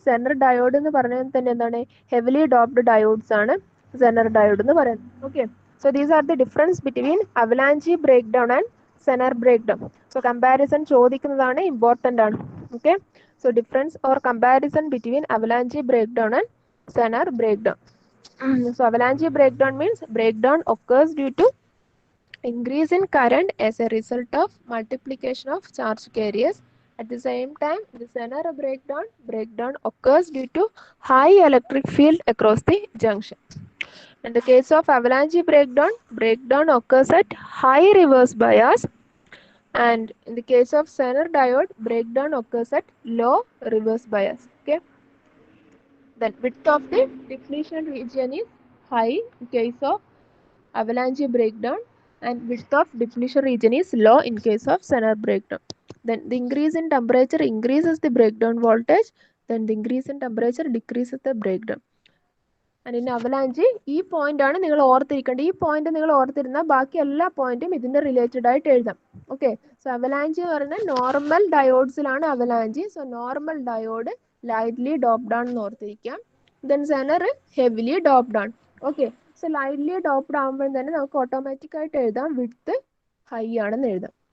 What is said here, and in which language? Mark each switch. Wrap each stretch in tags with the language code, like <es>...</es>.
<ml>Zener diode എന്ന് പറഞ്ഞാൽ തന്നെ എന്താണ്? ഹെവിലി ഡോപ്ഡ് ഡയോഡ്സ് ആണ് സെനർ ഡയോഡ് എന്ന് പറയുന്നത്.</ml> <en>Okay, so these are the difference between avalanche break down and zener break down.</en> <ml>So comparison ചോദിക്കുന്നതാണ്, ഇമ്പോർട്ടൻ്റ് ആണ്. Okay, so difference or comparison between avalanche break down and Zener break down.</ml> <en>So avalanche breakdown means breakdown occurs due to increase in current as a result of multiplication of charge carriers. At the same time, the Zener breakdown occurs due to high electric field across the junction. In the case of avalanche breakdown occurs at high reverse bias, and in the case of Zener diode, breakdown occurs at low reverse bias. Okay. Then width of the depletion region is high in case of avalanche breakdown, and width of depletion region is low in case of Zener breakdown. Then the increase in temperature increases the breakdown voltage, then the increase in temperature decreases the breakdown. And in avalanche</en> <ml>ഈ point ആണ് നിങ്ങൾ ഓർത്തിരിക്കേണ്ടത്. ഈ point നിങ്ങൾ ഓർത്തിരുന്നാൽ ബാക്കി എല്ലാ പോയിന്റും ഇതിന്റെ related ആയിട്ട് എഴുതാം. ഓക്കെ, സോ അവലാഞ്ച് എന്ന് പറഞ്ഞാൽ normal ഡയോഡ്സിലാണ് avalanche. So normal diode lightly doped ആണെന്ന് ഓർത്തിരിക്കാം. ദെൻ സെനർ ഹെവിലി ഡോപ്ഡ് ആണ്. ഓക്കെ, സോ ലൈറ്റ്ലി ഡോപ്ഡ് ആകുമ്പോൾ തന്നെ നമുക്ക് ഓട്ടോമാറ്റിക് ആയിട്ട് എഴുതാം വിഡ്ത്ത് ഹൈ ആണെന്ന് എഴുതാം.</ml>